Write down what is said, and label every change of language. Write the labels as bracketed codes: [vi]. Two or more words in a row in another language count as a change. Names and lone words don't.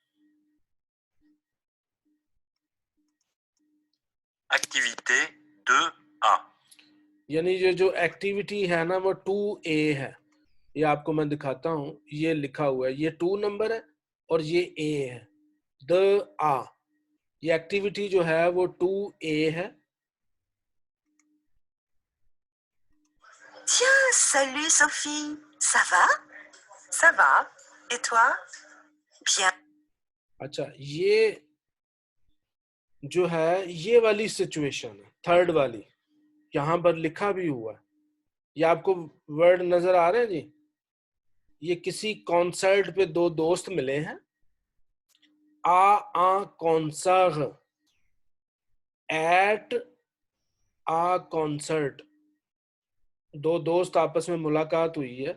[fr] Activité 2A. [hi] यानी ये जो एक्टिविटी है ना वो 2A है। ये आपको मैं दिखाता हूं, ये लिखा हुआ है, ये 2 नंबर है और ये A है, [fr] deux A. [hi] ये एक्टिविटी जो है वो 2A है। [fr] Tiens, salut Sophie. Ça va? Ça va. Et toi? Bien. [hi] अच्छा, ये जो है ये वाली सिचुएशन है, थर्ड वाली, यहां पर लिखा भी हुआ है। ये आपको वर्ड नजर आ रहे हैं जी। ये किसी कॉन्सर्ट पे 2 दोस्त मिले हैं। [fr] à concert, et à concert, [hi] 2 दोस्त आपस में मुलाकात हुई है।